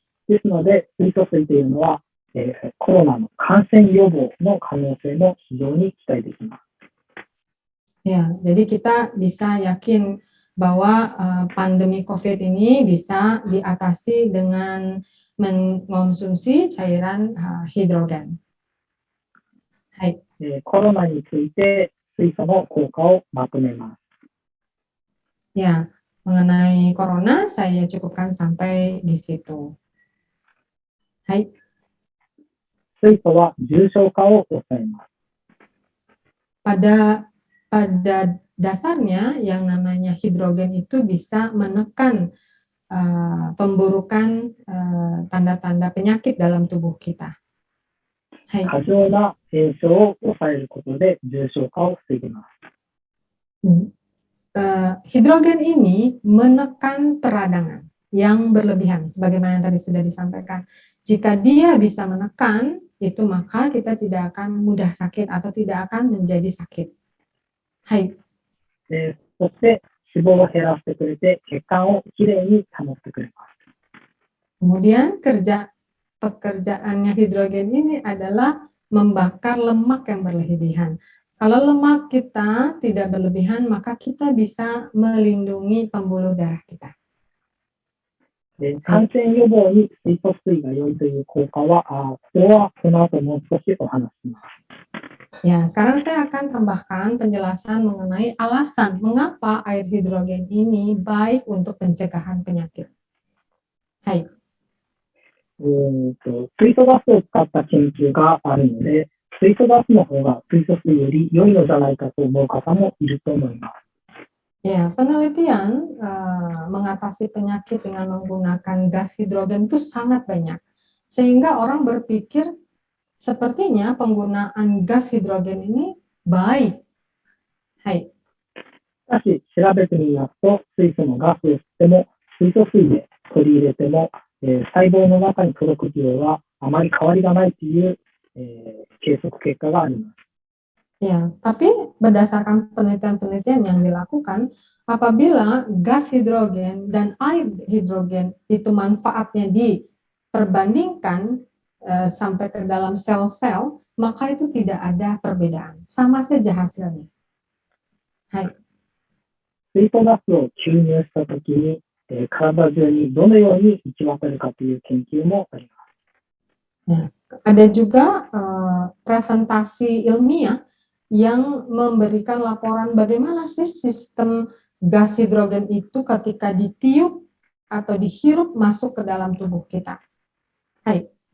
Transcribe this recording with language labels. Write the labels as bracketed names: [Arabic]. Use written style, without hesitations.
[Japanese] ですので、水素水というのは、コロナの感染予防の可能性も非常に期待できます。 [Indonesian] Ya, jadi kita bisa yakin bahwa pandemi COVID ini bisa diatasi dengan mengkonsumsi cairan hidrogen. Hai. [Japanese] コロナについて水素の効果をまとめます。 [Indonesian] Ya, mengenai corona saya cukupkan sampai di situ. Hai. [Japanese] 水素は重症化を抑えます。 [Indonesian] Pada dasarnya yang namanya hidrogen itu bisa menekan pemburukan tanda-tanda penyakit dalam tubuh kita. Hai. [Japanese] 過剰な炎症を抑えることで重症化を防ぎます。 [Indonesian] Hidrogen ini menekan peradangan yang berlebihan, sebagaimana yang tadi sudah disampaikan. Jika dia bisa menekan itu, maka kita tidak akan mudah sakit atau tidak akan menjadi sakit. Hai. [Japanese] そして脂肪を減らしてくれて血管をきれいに保ってくれます。 [Indonesian] Kemudian pekerjaannya hidrogen ini adalah membakar lemak yang berlebihan. Kalau lemak kita tidak berlebihan, maka kita bisa melindungi pembuluh darah kita. [Japanese] 感染予防に水素水が良いという効果は、これはこの後もう少しお話しします。 [Indonesian] Ya, sekarang saya akan tambahkan penjelasan mengenai alasan mengapa air hidrogen ini baik untuk pencegahan penyakit. Hai. [Japanese] 水素ガスを使った研究があるので、水素ガスの方が水素水より良いのじゃないかと思う方もいると思います。 [Indonesian] Ya, penelitian mengatasi penyakit dengan menggunakan gas hidrogen itu sangat banyak. Sehingga orang berpikir sepertinya penggunaan gas hidrogen ini baik. Hai. [Japanese] しかし、調べてみますと、水素のガスを吸っても、水素水で取り入れても、細胞の中に届く量はあまり変わりがないという、計測結果があります。 [Indonesian] Ya, tapi berdasarkan penelitian-penelitian yang dilakukan, apabila gas hidrogen dan air hidrogen itu manfaatnya diperbandingkan sampai ke dalam sel-sel, maka itu tidak ada perbedaan, sama saja hasilnya. Hai. [Japanese] 水素ガスを吸入したときに、体中にどのように行き渡るかという研究もあります。 [Indonesian] Ya, ada juga presentasi ilmiah yang memberikan laporan bagaimana sih sistem gas hidrogen itu ketika ditiup atau dihirup masuk ke dalam tubuh kita. Hai.